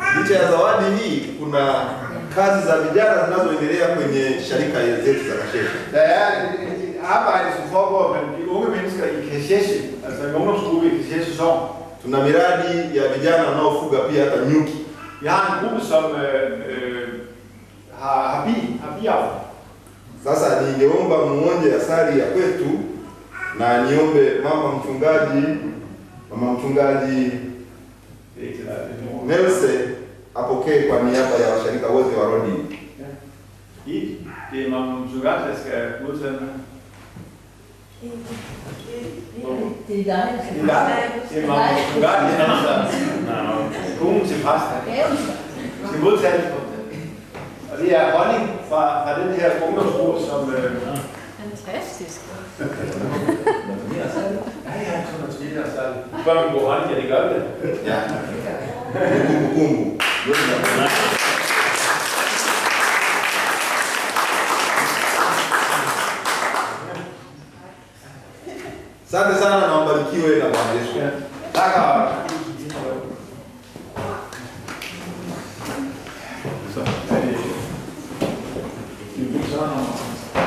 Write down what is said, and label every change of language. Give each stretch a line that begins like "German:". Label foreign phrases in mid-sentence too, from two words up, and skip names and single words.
Swahili: licha ya zawadi hii, kuna kazi za vijana zinazoendelea kwenye sharika zetu za Kasheshe.
Danish: Der er et arbejde, som foregår med de unge mennesker i Kasheshe, altså en ungdomsgruppe i Kasheshe Sogn.
Swahili: Tuna miradi ya vijana wanaofuga pia hata nyuki.
Danish: Vi har en gruppe, som har biavl.
Swahili: Sasa ningeomba muonje asali ya kwetu na niombe mama mchungaji Nelse apokee kwa niaba ya washirika wote wa Rodi.
Danish: Det er Mama Mtugati, der skal modtage den. Det er dig. Det er Mama Mtugati, altså konen til præsten. Skal modtage den. Og det er honning fra den her ungdomsgruppe, som... Fantastisk. Ja, så børn går honning, ja, det gør det. Ja. Kumbu.
Swahili: Asante sana na mbarikiwe na Bwana Yesu.
Danish: Tak og... Så er det...